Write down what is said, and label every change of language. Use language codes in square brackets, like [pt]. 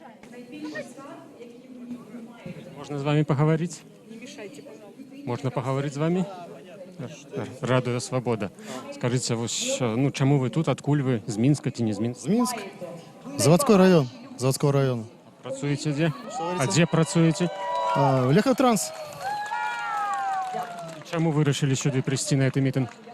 [uk] найбільший скарб, який ви маєте. [ru] Можно с вами поговорить? Не мішайте, пожалуйста. Можно поговорить с вами? [uk] Радує свобода. Скажите, ось, ну, чому ви тут? Откуль ви? З Мінська чи не з Мінська? [ru] З Минск. Заводской район. Заводского района. [uk] Працюєте де? А де працюєте? Лехотранс. Чому ви вирішили сюди прийти на цей мітинг?